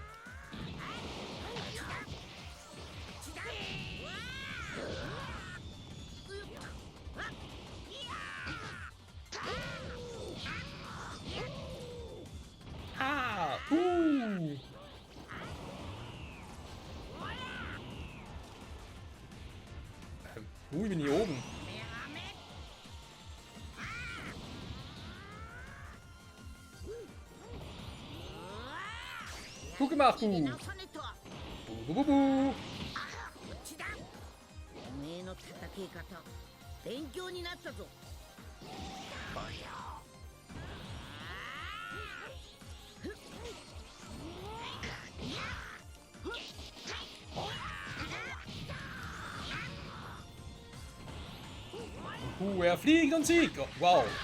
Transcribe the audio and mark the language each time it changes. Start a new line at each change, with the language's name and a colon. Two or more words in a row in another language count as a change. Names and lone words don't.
German: Ah, ich bin hier oben. Gut gemacht, Bu.
Japanese: 直さねと。
German: Bu, bu, bu, bu.
Japanese: こっちだ。おめえの叩き方、勉強になったぞ。
German: Er fliegt und siegt. Oh, wow.